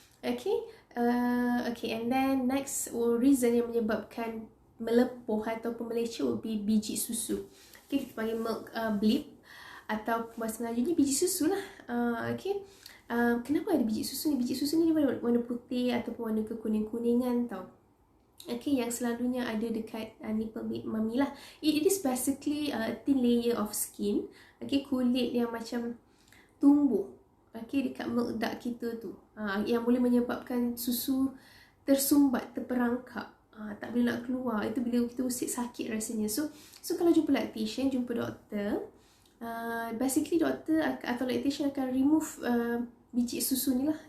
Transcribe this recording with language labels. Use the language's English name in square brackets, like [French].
[English] Okay, okay, and then next reason [Malay] yang menyebabkan melepuh ataupun meleceh [English] would be [Malay] biji susu. Okay, kita panggil [English] milk bleed [Malay] atau bahasa Melayu ni biji susu lah. Okay, kenapa ada biji susu ni? Biji susu ni dia warna putih ataupun warna kekuning-kuningan tau. Okay, yang selalunya ada dekat nipple mami lah. [English] It is basically a thin layer of skin. [Malay] Okay, kulit yang macam tumbuh. Okay, dekat milk duct kita tu. Yang boleh menyebabkan susu tersumbat, terperangkap. Tak boleh nak keluar. Itu bila kita usik sakit rasanya. So kalau jumpa lactation, jumpa doktor, basically doktor atau lactation akan remove biji susu ni lah.